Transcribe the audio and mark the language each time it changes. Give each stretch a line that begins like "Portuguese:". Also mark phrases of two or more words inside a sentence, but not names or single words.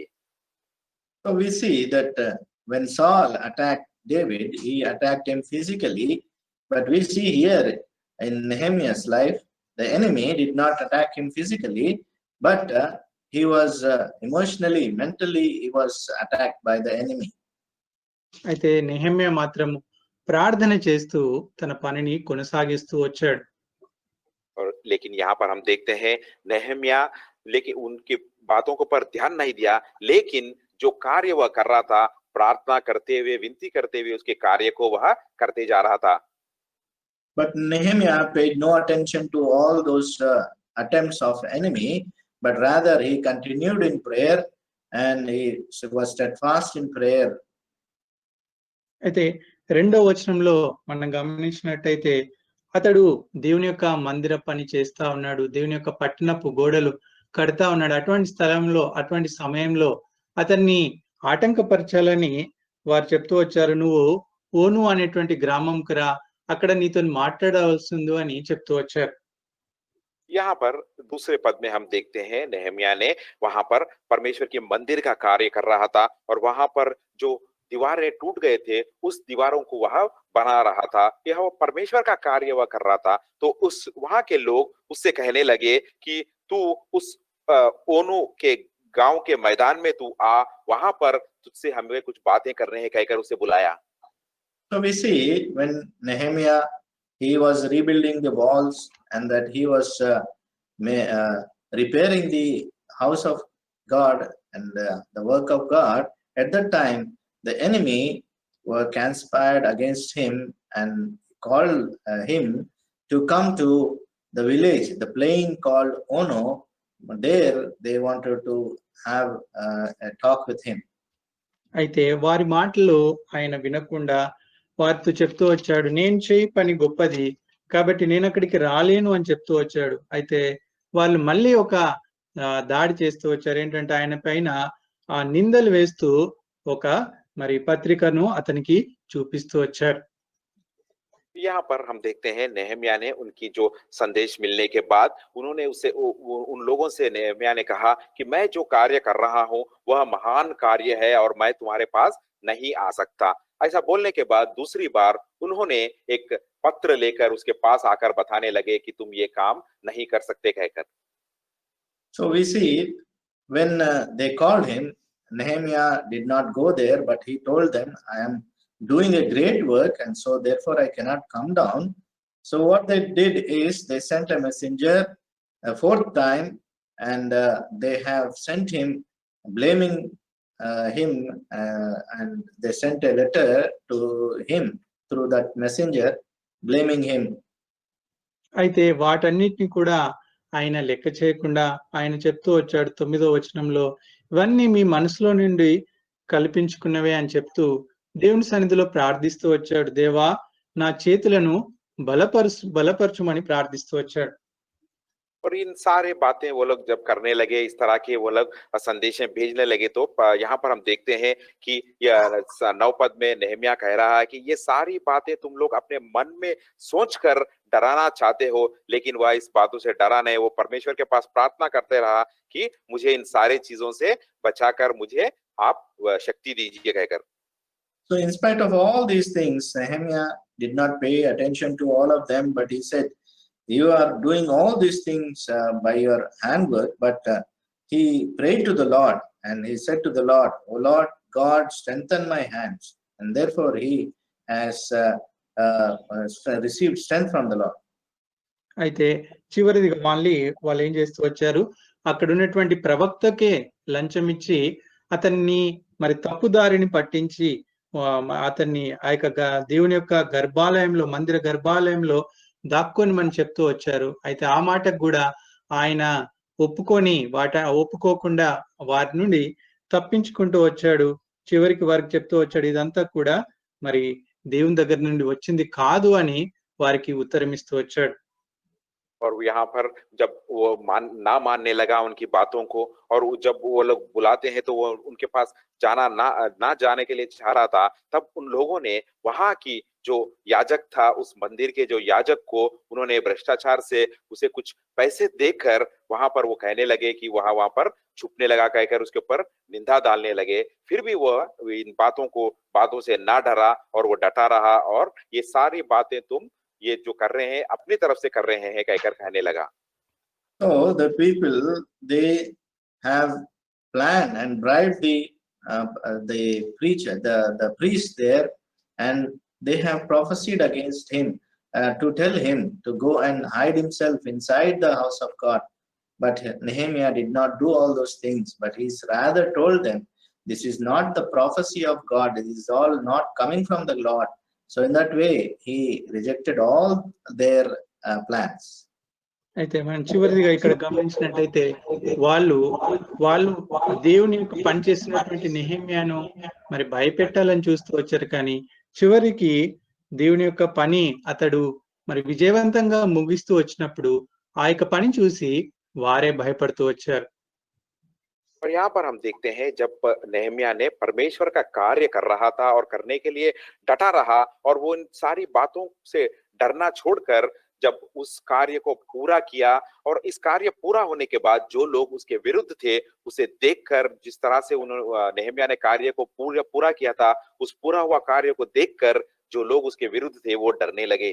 English: So we see that when Saul attacked David, he attacked him physically, but we see here in Nehemiah's life, the enemy did not attack him physically, but he was emotionally, mentally, he was attacked by the enemy.
Telugu: అయితే నెహెమ్యా మాత్రం ప్రార్థన చేస్తూ తన పనిని కొనసాగిస్తూ వచ్చాడు.
Hindi: और लेकिन यहाँ पर हम देखते हैं नेहमिया लेकिन उनकी बातों को पर ध्यान नहीं दिया, लेकिन जो कार्य वह कर रहा था, प्रार्थना करते हुए, विनती करते हुए उसके कार्य को वह करते जा रहा था।
English: But Nehemiah paid no attention to all those attempts of enemy, but rather he continued in prayer and he was steadfast in prayer.
Telugu: అయితే 2వ వచనంలో మనం గమనించినట్టయితే అతడు దేవుని యొక్క మందిర పని చేస్తా ఉన్నాడు, దేవుని యొక్క పట్టణపు గోడలు కడతా ఉన్నాడు. అటువంటి స్థలంలో, అటువంటి సమయంలో అతన్ని ఆటంకపరచాలని వారు చెప్తూ వచ్చారు. నువ్వు ఓను అనేటువంటి గ్రామంకు రా, అక్కడ నీతో మాట్లాడవలసింది అని చెప్తూ వచ్చారు.
Hindi: यहाँ पर दूसरे पद में हम देखते हैं नेहमिया ने वहां पर परमेश्वर के मंदिर का कार्य कर रहा था, और वहां पर जो दीवारें टूट गए थे उस दीवारों को वह बना रहा था। यह वो परमेश्वर का कार्य वह कर रहा था। तो उस वहां के लोग उससे कहने लगे कि तू उस ओनु के गांव के मैदान में तू आ, वहां पर तुझसे हमें कुछ बातें करने हैं कहकर उसे बुलाया।
English: So we see when Nehemiah, he was rebuilding the walls and that he was repairing the house of God and the work of God. At that time, the enemy were conspired against him and called him to come to the village, the plain called Ono. There they wanted to have a talk with him.
Telugu: అయితే వారి మాటలు ఆయన వినకుండా వారితో చెప్తూ వచ్చాడు, నేను చేయి పని గొప్పది కాబట్టి నేను అక్కడికి రాలేను అని చెప్తూ వచ్చాడు. అయితే వాళ్ళు మళ్ళీ ఒక దాడి చేస్తూ వచ్చారు. ఏంటంటే ఆయన పైన నిందలు వేస్తూ ఒక మరి పత్రికను అతనికి చూపిస్తూ వచ్చారు.
Hindi: यहाँ पर हम देखते हैं नेहमिया ने उनकी जो संदेश मिलने के बाद उन्होंने उन लोगों से नेहमिया ने कहा कि मैं जो कार्य कर रहा हूं वह महान कार्य है और मैं तुम्हारे पास नहीं आ सकता। ऐसा बोलने के बाद दूसरी बार उन्होंने एक पत्र लेकर उसके पास आकर बताने लगे कि तुम ये काम नहीं कर सकते कहकर।
English: So we see when they called him, Nehemiah did not go there, but he told them, I am doing a great work and so therefore I cannot come down. So what they did is they sent a messenger a 4th time and they have sent him blaming him and they sent a letter to him through that messenger blaming him.
Telugu: అయితే వాటన్నిటిని కూడా ఆయన లెక్క చేయకుండా ఆయన చెప్తూ వచ్చాడు 9వ వచనంలో, ఇవన్నీ మీ మనసులో నుండి కల్పించుకున్నవే అని చెప్తూ దేవుని సన్నిధిలో ప్రార్థిస్తూ వచ్చాడు. దేవా నా చేతులను బలపరచుమని ప్రార్థిస్తూ వచ్చాడు.
Hindi: और इन सारे बातें वो लोग जब करने लगे, इस तरह के वो लोग संदेशें भेजने लगे, तो यहाँ पर हम देखते हैं कि 9 पद में नेहमिया कह रहा है कि ये सारी बातें तुम लोग अपने मन में सोचकर डराना चाहते हो, लेकिन वह इस बातों से डरा नहीं। वो परमेश्वर के पास प्रार्थना करते रहा कि मुझे इन सारी चीजों से बचाकर मुझे आप शक्ति दीजिए कहकर।
English: So in spite of all these things, Nehemiah did not pay attention to all of them, but he said, you are doing all these things by your handwork, but he prayed to the Lord and he said to the Lord, O Lord God, strengthen my hands. And therefore he has received strength from the Lord.
Telugu: అయితే చివరిదిగా మళ్ళీ వాళ్ళు ఏం చేస్తూ వచ్చారు, అక్కడ ఉన్నటువంటి ప్రవక్తకే లంచం ఇచ్చి అతన్ని మరి తప్పుదారిని పట్టించి అతన్ని ఆ యొక్క దేవుని యొక్క గర్భాలయంలో, మందిర గర్భాలయంలో దాక్కోనిమని చెప్తూ వచ్చారు. అయితే ఆ మాటకు కూడా ఆయన ఒప్పుకోకుండా వారి నుండి తప్పించుకుంటూ వచ్చాడు. చివరికి వారికి చెప్తూ వచ్చాడు, ఇదంతా కూడా మరి దేవుని దగ్గర నుండి వచ్చింది కాదు అని వారికి ఉత్తరమిస్తూ వచ్చాడు.
Hindi: और यहाँ पर जब वो ना मानने लगा उनकी बातों को, और जब वो लोग बुलाते हैं तो वो उनके पास जाना ना जाने के लिए चाह रहा था, तब उन लोगों ने वहां की जो याजक था, उस मंदिर के जो याजक को उन्होंने भ्रष्टाचार से उसे कुछ पैसे देकर वहां पर वो कहने लगे कि वहां पर छुपने लगा, कहकर उसके ऊपर निंदा डालने लगे। फिर भी वह इन बातों से ना डरा और वो डटा रहा, और ये सारी बातें तुम ये जो कर रहे हैं अपनी तरफ से कर रहे हैं कहकर कहने लगा।
English: So the people, they have planned and bribed the preacher, the priest there, and they have prophesied against him to tell him to go and hide himself inside the house of God. But Nehemiah did not do all those things, but he's rather told them, this is not the prophecy of God, this is all not coming from the Lord. So in that way, he rejected all their plans.
Telugu: అయితే మనం చివరిగా ఇక్కడ గమనించినట్లయితే వాళ్ళు దేవుని యొక్క పని చేసినటువంటి నెహెమ్యాను మరి భయపెట్టాలని చూస్తూ వచ్చారు. కానీ చివరికి దేవుని యొక్క పని అతడు మరి విజయవంతంగా ముగిస్తూ వచ్చినప్పుడు ఆ యొక్క పని చూసి వారే భయపడుతూ వచ్చారు.
Hindi: और यहाँ पर हम देखते हैं जब नेहमिया ने परमेश्वर का कार्य कर रहा था और करने के लिए डटा रहा, और वो इन सारी बातों से डरना छोड़कर जब उस कार्य को पूरा किया, और इस कार्य पूरा होने के बाद जो लोग उसके विरुद्ध थे उसे देखकर, जिस तरह से नेहमिया ने कार्य को पूरा किया था, उस पूरा हुआ कार्य को देखकर जो लोग उसके विरुद्ध थे वो डरने लगे।